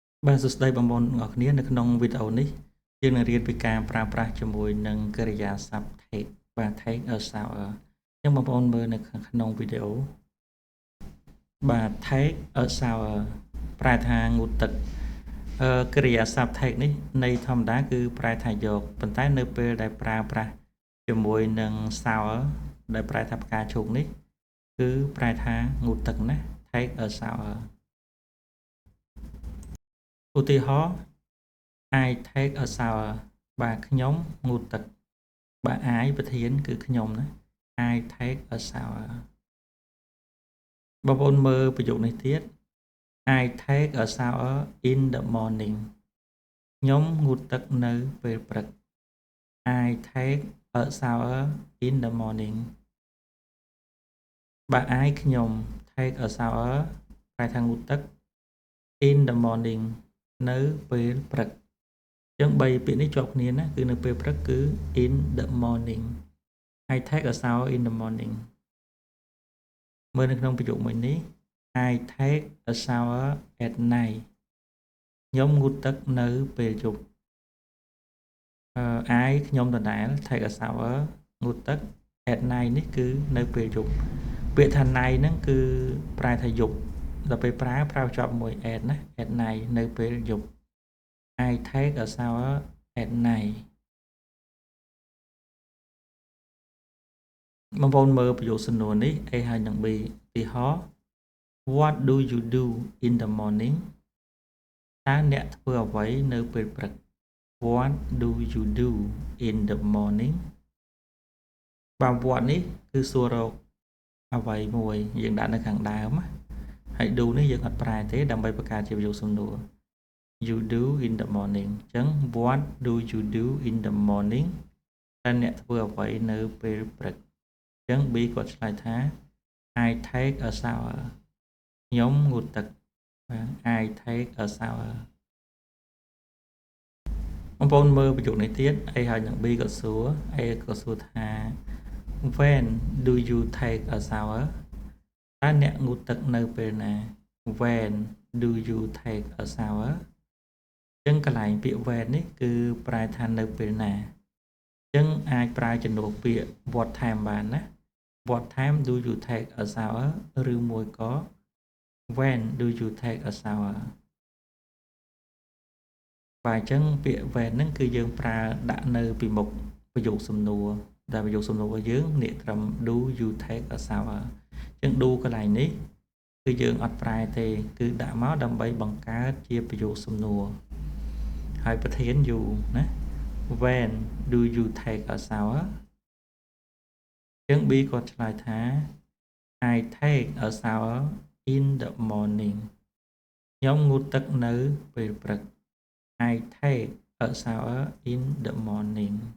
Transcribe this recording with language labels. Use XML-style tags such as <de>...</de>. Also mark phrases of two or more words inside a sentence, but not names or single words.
<km>បាទសួស្តីបងប្អូនទាំងអស់គ្នានៅក្នុងវីដេអូនេះយើងនឹងរៀនពីការប្រើប្រាស់ជាមួយនឹងកិរិយាសព្ទ take បាទ take</km> <en>a shower</en> <km>អញ្ចឹងបងប្អូនមើលនៅក្នុងវីដេអូបាទ</km> <en>take a shower</en> <km>ប្រែថាងូតទឹកកិរិយាសព្ទ take នេះន័យធម្មតាគឺប្រែថាយកប៉ុន្តែនៅពេលដែលប្រើប្រាស់ជាមួយនឹង shower ដែលប្រែថាផ្កាឈូកនេះគឺប្រែថាងូតទឹកណា</km> <en>take a shower ឧទាហរណ៍ I take a shower</en> <km>បាទខ្ញុំងូតទឹកបាទ</km> <en>I</en> <km>ប្រធានគឺខ្ញុំណា</km> <en>I take a shower បងប្អូនមើលប្រយោគនេះទៀត I take a shower in the morning</en> <km>ខ្ញុំងូតទឹកនៅពេលព្រឹក</km> <en>I take a shower in the morning</en> <km>បាទ I ខ្ញុំ</km> <en>take a shower</en> <km>ប្រែថាងូតទឹក</km> <en>in the morning</en> <km>នៅពេលព្រឹកអញ្ចឹង3ពាក្យនេះជាប់គ្នាណាគឺនៅពេលព្រឹកគឺ</km> <en>in the morning I take a shower in the morning</en> <km>មើលនៅក្នុងប្រយោគមួយនេះ</km> <en>I take a shower at night</en> <km>ខ្ញុំងូតទឹកនៅពេលយប់ I ខ្ញុំដដែល</km> <en>take a shower</en> <km>ងូតទឹក</km> <en>at night</en> <km>នេះគឺនៅពេលយប់ពាក្យថា night ហ្នឹងគឺប្រែថាយប់ដល់ពេលប្រើជាប់មួយ at ណា</km> <en>at night</en> <km>នៅពេលយប់</km> <en>I take a shower at night</en> <km>បងប្អូនមើលប្រយោគសំណួរនេះ A ហើយនិង B ឧទាហរណ៍</km> <en>What do you do in the morning</en> <km>តើអ្នក ធ្វើអ្វីនៅពេលព្រឹក</km> <en>What do you do in the morning</en> <km>បាទ what នេះគឺសួររកអ្វីមួយយើងដាក់នៅខាងដើមហើយ do នេះយើងអត់ប្រែទេដើម្បីបង្កើតជាប្រយោគសំណួរ</km> <en>You do in the morning</en> <km>អញ្ចឹង</km> <en>What do you do in the morning</en> <km>តើអ្នកធ្វើអ្វីនៅពេលព្រឹកអញ្ចឹង B គាត់ឆ្លើយថា</km> <en>I take a shower</en> <km>ខ្ញុំងូតទឹកបាទ</km> <en>I take a shower</en> <km>បងប្អូនមើលប្រយោគនេះទៀត A ហើយនិង B ក៏សួរ A ក៏សួរថា</km> <en>When do you take a shower</en> <km>តើអ្នកងូតទឹកនៅពេលណា</km> <en>When do you take a shower</en> <km>អញ្ចឹងកន្លែងពាក្យ when នេះគឺប្រែថានៅពេលណាអញ្ចឹងអាចប្រើជំនួសពាក្យ</km> <en>what time</en> <km>បានណា</km> <en>What time do you take a shower</en> <km>ឬមួយក៏</km> <en>When do you take a shower</en> <km>បាទអញ្ចឹងពាក្យ when ហ្នឹងគឺយើងប្រើដាក់នៅពីមុខប្រយោគសំណួរដែលប្រយោគសំណួររបស់ យើងនិយាយត្រឹម</km> <en>do you take a shower</en> <km>អញ្ចឹង do កន្លែងនេះគឺយើងអត់ប្រែទេគឺដាក់មកដើម្បីបង្កើតជាប្រយោគសំណួរហើយប្រធាន you ណា</km> <en>When do you take a shower</en> <km>អញ្ចឹង B គាត់ឆ្លើយថា</km> <en>I take a shower in the morning</en> <km>ខ្ញុំងូតទឹកនៅពេលព្រឹក</km> <en>I take a shower in the morning</en>